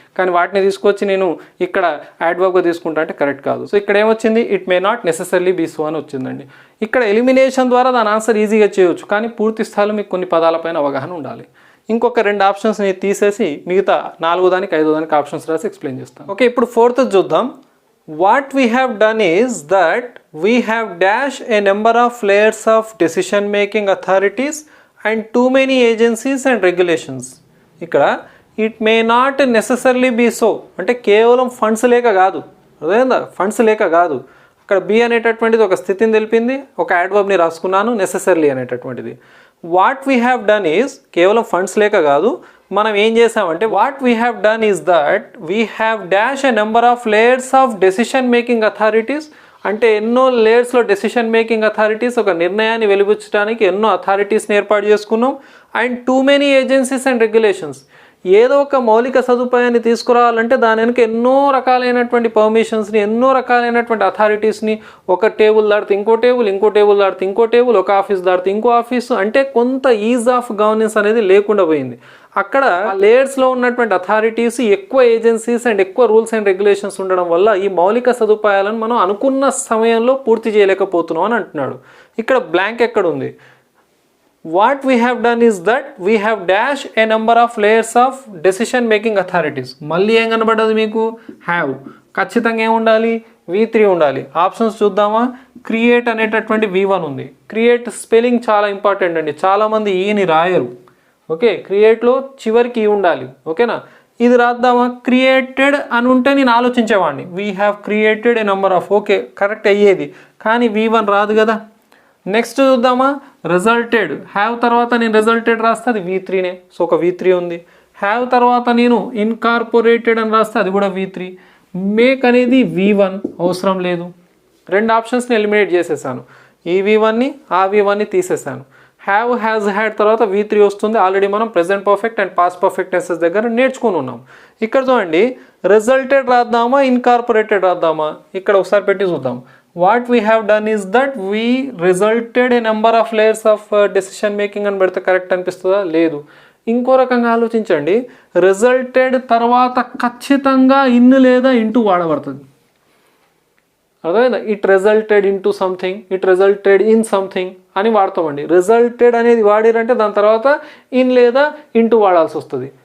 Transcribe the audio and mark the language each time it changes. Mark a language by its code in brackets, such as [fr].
[te] కానీ వాటిని తీసుకొచ్చి నేను ఇక్కడ యాడ్వర్బ్గా తీసుకుంటా అంటే కరెక్ట్ కాదు. సో ఇక్కడ ఏమొచ్చింది, [en] it may not necessarily be so [te] అని వచ్చిందండి. ఇక్కడ ఎలిమినేషన్ ద్వారా దాని ఆన్సర్ ఈజీగా చేయవచ్చు, కానీ పూర్తి స్థాయిలో మీకు కొన్ని పదాలపైన అవగాహన ఉండాలి. ఇంకొక 2 ఆప్షన్స్ని తీసేసి మిగతా 4వ దానికి 5వ దానికి ఆప్షన్స్ రాసి ఎక్స్ప్లెయిన్ చేస్తాను. ఓకే, ఇప్పుడు 4th చూద్దాం. [en] What we have done is that we have dashed a number of layers of decision making authorities and too many agencies and regulations. [te] ఇక్కడ [en] it may not necessarily be so [te] అంటే కేవలం funds లేక కాదు, అదేందా funds లేక కాదు. అక్కడ B అనేటటువంటిది ఒక స్థితిని తెలిపింది, ఒక యాడ్వర్బ్ని రాసుకున్నాను నెసెసర్లీ అనేటటువంటిది. [en] what we have done is [te] కేవలం ఫండ్స్ లేక కాదు, మనం ఏం చేసామంటే [en] What we have done is that we have dash a number of layers of decision making authorities. [te] అంటే ఎన్నో లేయర్స్లో డెసిషన్ మేకింగ్ అథారిటీస్, ఒక నిర్ణయాన్ని వెలువచ్చడానికి ఎన్నో అథారిటీస్ని ఏర్పాటు చేసుకున్నాం. [en] And too many agencies and regulations. [te] ఏదో ఒక మౌలిక సదుపాయాన్ని తీసుకురావాలంటే దాని వెనుక ఎన్నో రకాలైనటువంటి పర్మిషన్స్ని, ఎన్నో రకాలైనటువంటి అథారిటీస్ని, ఒక టేబుల్ దాడితే ఇంకో టేబుల్, ఇంకో టేబుల్ దాడితే ఇంకో టేబుల్, ఒక ఆఫీస్ దాడితే ఇంకో ఆఫీసు, అంటే కొంత ఈజ్ ఆఫ్ గవర్నెన్స్ అనేది లేకుండా పోయింది. అక్కడ లేయర్స్లో ఉన్నటువంటి అథారిటీస్, ఎక్కువ ఏజెన్సీస్ అండ్ ఎక్కువ రూల్స్ అండ్ రెగ్యులేషన్స్ ఉండడం వల్ల ఈ మౌలిక సదుపాయాలను మనం అనుకున్న సమయంలో పూర్తి చేయలేకపోతున్నాం అని అంటున్నాడు. ఇక్కడ బ్లాంక్ ఎక్కడ ఉంది? [en] What we have done is that we have dashed a number of layers of decision making authorities. [te] మళ్ళీ ఏం కనబడ్డది మీకు? హ్యావ్. ఖచ్చితంగా ఏం ఉండాలి? V3 ఉండాలి. ఆప్షన్స్ చూద్దామా? క్రియేట్ అనేటటువంటి V1 ఉంది. క్రియేట్ స్పెల్లింగ్ చాలా ఇంపార్టెంట్ అండి, చాలామంది ఈని రాయరు. ఓకే, క్రియేట్లో చివరికి ఈ ఉండాలి. ఓకేనా? ఇది రాద్దామా? క్రియేటెడ్ అని ఉంటే నేను ఆలోచించేవాడిని, [en] we have created a number of, [te] okay correct అయ్యేది, కానీ V1 రాదు కదా. నెక్స్ట్ చూద్దామా? రిజల్టెడ్. హ్యావ్ తర్వాత నేను రిజల్టెడ్ రాస్తే అది V3నే, సో ఒక V3 ఉంది. హ్యావ్ తర్వాత నేను ఇన్కార్పొరేటెడ్ అని రాస్తే అది కూడా V3. మేక్ అనేది V1 అవసరం లేదు. 2 ఆప్షన్స్ని ఎలిమినేట్ చేసేసాను. ఈ V1ని ఆ V1ని తీసేసాను. హ్యావ్, హ్యాజ్, హ్యాడ్ తర్వాత V3 వస్తుంది. ఆల్రెడీ మనం present perfect and past perfect tenses దగ్గర నేర్చుకుని ఉన్నాం. ఇక్కడ చూడండి, రిజల్టెడ్ రాద్దామా ఇన్కార్పొరేటెడ్ రాద్దామా? ఇక్కడ ఒకసారి పెట్టి చూద్దాం. [en] What we have done is that we resulted a number of layers of decision making [te] అని పెడితే కరెక్ట్ అనిపిస్తుందా? లేదు. ఇంకో రకంగా ఆలోచించండి, రిజల్టెడ్ తర్వాత ఖచ్చితంగా ఇన్ లేదా ఇంటూ వాడబడుతుంది. అర్థమైందా? [en] it resulted into something, it resulted in something [te] అని వాడతామండి. రిజల్టెడ్ అనేది వాడిరంటే దాని తర్వాత ఇన్ లేదా ఇంటూ వాడాల్సి వస్తుంది.